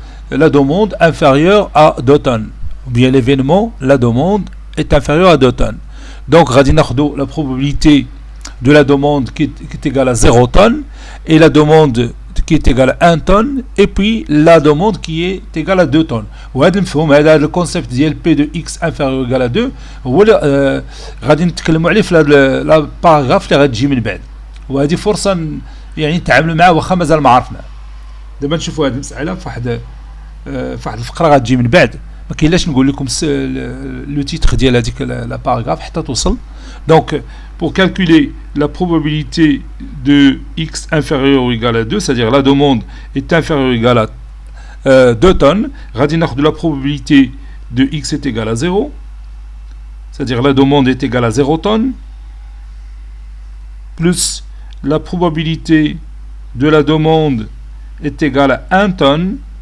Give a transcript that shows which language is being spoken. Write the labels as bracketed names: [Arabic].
[French] La demande inférieure à 2 tonnes. Ou bien l'événement, la demande est inférieure à 2 tonnes. Donc, la probabilité de la demande qui est égale à 0 tonnes et la demande qui est égale à 1 tonne et puis la demande qui est égale à 2 tonnes. Le concept [Arabic] ديال [French] P de X inférieur ou égal à 2 [Arabic] هو غادي نتكلموا عليه في هذا الباراغراف اللي غتجي من بعد. وهذه فرصه يعني نتعاملوا معاه واخا مازال ما عرفنا. دابا نشوفوا هذه المساله في واحد الفقره غتجي من بعد. ما كاينلاش نقول لكم لو تيتر ديال هذيك لا باراغراف حتى توصل. [French] Donc, pour calculer la probabilité de x inférieur ou égal à 2, c'est-à-dire la demande est inférieure ou égale à 2 tonnes, de la probabilité de x est égale à 0, c'est-à-dire la demande est égale à 0 tonnes, plus la probabilité de la demande est égale à 1 tonne,